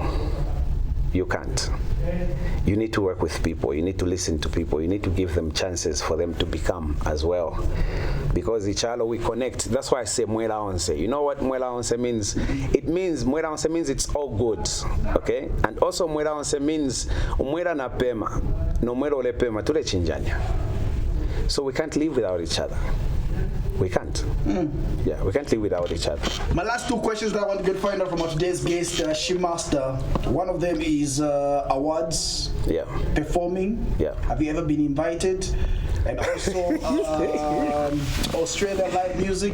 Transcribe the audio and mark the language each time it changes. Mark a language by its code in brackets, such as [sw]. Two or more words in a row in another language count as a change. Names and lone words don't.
[en] You can't. You need to work with people. You need to listen to people. You need to give them chances for them to become as well. Because Ichalo, we connect. That's why I say Mwela Onse. You know what Mwela Onse means? It means, Mwela Onse means it's all good. Okay? And also [bem] Mwela Onse means Mwela na pema. No Mwela ole pema. Tule chinjanya. [en] So we can't live without each other. We can't. Yeah, we can't live without each other. My last two questions that I want to get find out from our today's guest, Shimasta. One of them is awards, performing. Yeah. Have you ever been invited? And also Australia live music.